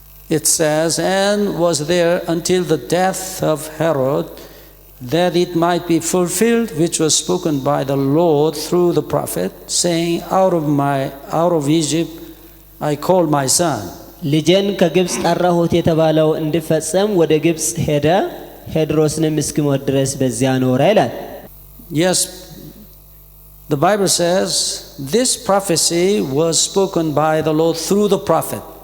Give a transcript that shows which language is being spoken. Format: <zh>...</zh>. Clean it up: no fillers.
<en>It says, and was there until the death of Herod, that it might be fulfilled which was spoken by the Lord through the prophet, saying, out of Egypt I called my son.</en> <am>ልጄን ከግብጽ ጠራሁት የተባለው እንዲፈጸም ወደ ግብጽ ሄደ፣ ሄድሮስንም እስኪሞት ድረስ በዚያ ኖረ ይላል።</am> <en>Yes, the Bible says this prophecy was spoken by the Lord through the prophet.</en>